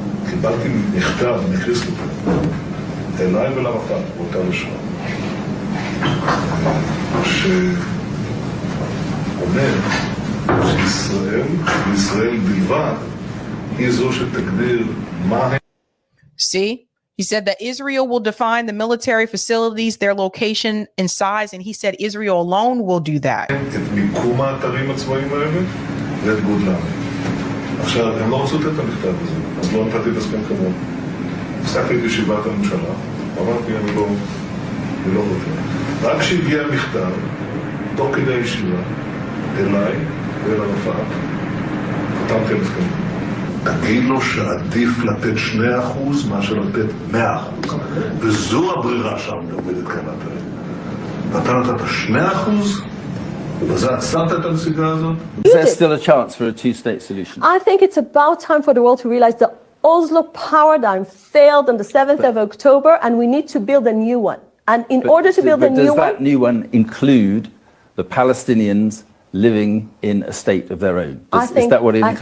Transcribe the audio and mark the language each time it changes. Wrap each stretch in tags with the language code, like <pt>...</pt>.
<he>קיבלתי מכתב מקריסטופר, אליי ולערפאת, באותה לשון, שאומר שישראל בלבד היא זו שתגדיר מה הם.</he> <en>See? He said that Israel will define the military facilities, their location and size, and he said Israel alone will do that.</en> <he>את מיקום האתרים הצבאיים האלה ואת גודלם. עכשיו, הם לא רצו את המכתב הזה, אז לא נתתי את הסכם כמובן. הפסקתי את ישיבת הממשלה, אמרתי, אני לא רוצה. רק כשהגיע המכתב, תוך כדי הישיבה, אליי ואל ערפאת, חתמתי על הסכם. תגיד לו שעדיף לתת 2% מאשר לתת 100%. וזו הברירה שם עומדת כאן האתרים. ואתה נתת 2%, ובזה עצרת את הנסיגה הזאת.</he> <en>Is there still a chance for a two-state solution? I think it's about time for the world to realize the Oslo paradigm failed on the 7th of October, and we need to build a new one. And in order to build a new one... Does that new one include the Palestinians living in a state of their own? Is that what it includes?</en>